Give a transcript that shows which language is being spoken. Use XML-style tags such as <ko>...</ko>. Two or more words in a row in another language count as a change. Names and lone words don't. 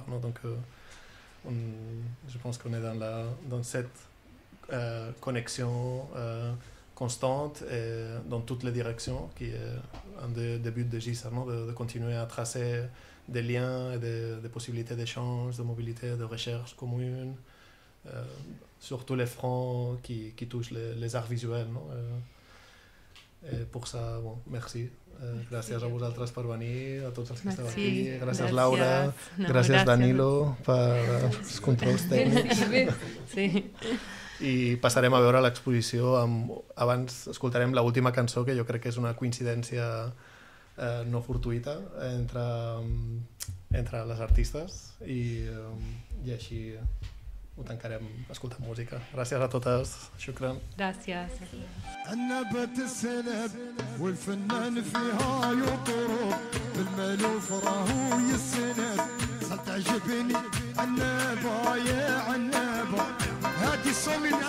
<fr>Non, donc, je pense qu'on est dans cette connexion constante et dans toutes les directions, qui est un des buts de GISA, non? De continuer à tracer des liens et des possibilités d'échange, de mobilité, de recherche commune, sur tous les fronts qui touchent les arts visuels. No? Et pour ça, bon, merci.</fr> <ca>Gràcies a vosaltres per venir, a tots els que esteu aquí. Gràcies, Laura. Gràcies, Danilo, per els controls tècnics. Sí. I passarem a veure l'exposició. Abans escoltarem l'última cançó, que jo crec que és una coincidència no fortuïta entre les artistes, i així ho tancarem escoltant música. Gràcies a totes. Shukran. Gràcies.</ca> <ar>عنبت السنب والفنان فيها يطرب بالملوف راهو يسند صرت تعجبني عنابة يا عنابة هادي الصمي</ar>